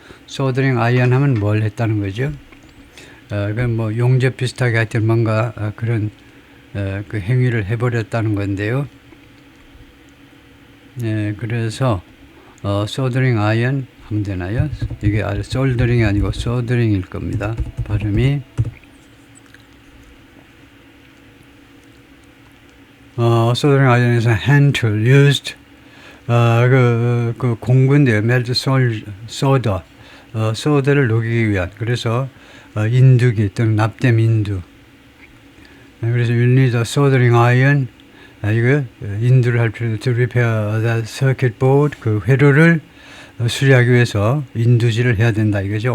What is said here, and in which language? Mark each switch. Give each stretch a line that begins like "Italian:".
Korean: 소드링 아이언 하면 뭘 했다는 거죠? 그 용접 비슷하게 하여튼 뭔가 그런 그 행위를 해버렸다는 건데요. 그래서 소드링 아이언 하면 되나요? 이게 솔더링이 아니고 소더링일 겁니다. 발음이 soldering iron에서
English: hand tool used
Korean: 그 공구인데요.
English: melt solder
Korean: 소더를 녹이기 위한 그래서 인두기 또는 납땜 인두 그래서
English: you need a soldering iron
Korean: 이거 인두를 할 필요도
English: to repair that circuit board
Korean: 그 회로를 수리하기 위해서 인두질을 해야 된다 이거죠.